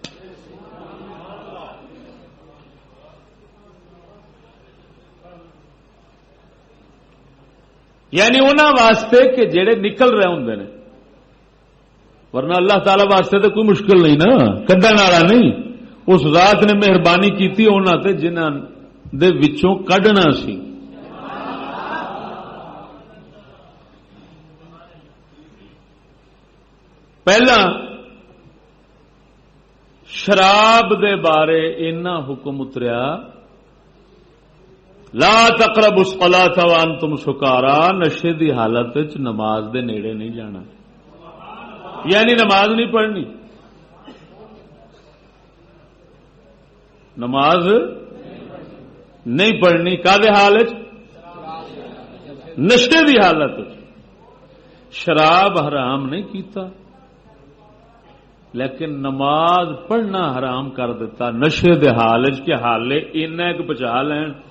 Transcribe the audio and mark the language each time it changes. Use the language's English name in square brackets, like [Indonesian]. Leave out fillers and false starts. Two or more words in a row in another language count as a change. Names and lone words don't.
[Punjabi] یعنی انہاں واسطے کہ جڑے نکل رہے ہوندے نے، ورنہ اللہ تعالی واسطے تو کوئی مشکل نہیں نا، کڈن والا نہیں. اس ذات نے مہربانی کیتی انہاں تے جنہاں دے وچوں کڈنا سی. پہلا شراب دے بارے اینا حکم اتریا، [Arabic] لا تقربوا الصلاۃ وانتم سکارا، [Punjabi] نشے دی حالت وچ نماز دے نیڑے نہیں جانا. یعنی نماز نہیں پڑھنی. نماز نہیں پڑھنی کادے حالت؟ نشے دی حالت. شراب حرام نہیں کیتا لیکن نماز پڑھنا حرام کر دیتا نشے دے حال کہ حالے اینا ایک بچا لین.